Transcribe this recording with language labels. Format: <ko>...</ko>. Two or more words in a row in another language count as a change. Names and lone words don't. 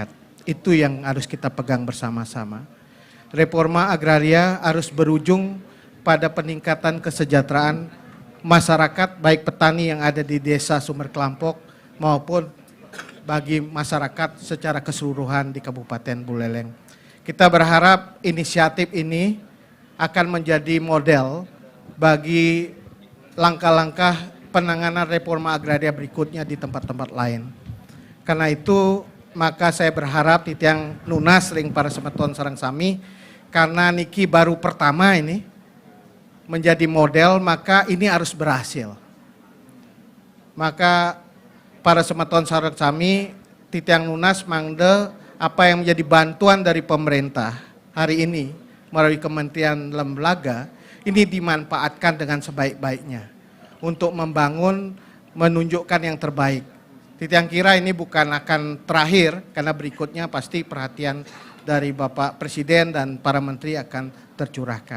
<id>Itu yang harus kita pegang bersama-sama. Reforma agraria harus berujung pada peningkatan kesejahteraan masyarakat, baik petani yang ada di desa Sumber Kelampok maupun bagi masyarakat secara keseluruhan di Kabupaten Buleleng. Kita berharap inisiatif ini akan menjadi model bagi langkah-langkah penanganan reforma agraria berikutnya di tempat-tempat lain. Karena itu maka saya berharap</id> <ban>Titiang Nunas ring para semeton sarang sami,</ban> <id>karena niki baru pertama ini menjadi model, maka ini harus berhasil. Maka</id> <ban>para semeton sarang sami, Titiang Nunas mangde</ban> <id>apa yang menjadi bantuan dari pemerintah hari ini melalui Kementerian Lembaga ini dimanfaatkan dengan sebaik-baiknya untuk membangun, menunjukkan yang terbaik. Titiang kira ini bukan akan terakhir, karena berikutnya pasti perhatian dari Bapak Presiden dan para menteri akan tercurahkan.</id>